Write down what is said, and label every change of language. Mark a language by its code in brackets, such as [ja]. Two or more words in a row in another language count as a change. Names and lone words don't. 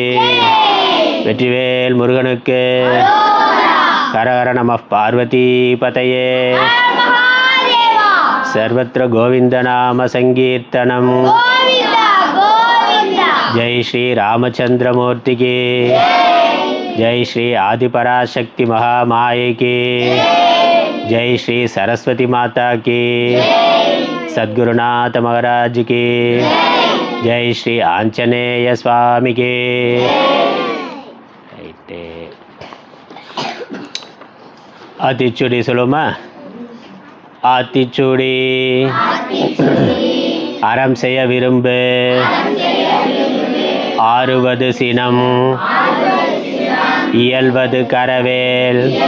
[ta] வெற்றிவேல் முருகனுக்கு. [sa] हरहर नम पार्वती पतये. सर्वत्र गोविन्द नाम संकीर्तनम्. [ta] ஜெய் ஸ்ரீ ராமச்சந்திரமூர்த்திக்கு. ஜெய் ஸ்ரீ ஆதிபராசக்தி மகாமாயை की. [hi] जय श्री सरस्वती माता की. सद्गुरुनाथ महाराज की. जय श्री आंजनेय स्वामी की. [ta] ஆத்திச்சூடி சொல்லுமா. ஆத்திச்சூடி அறம் செய்ய விரும்பு. ஆறுவது சினம் இயல்வது கரவேல்.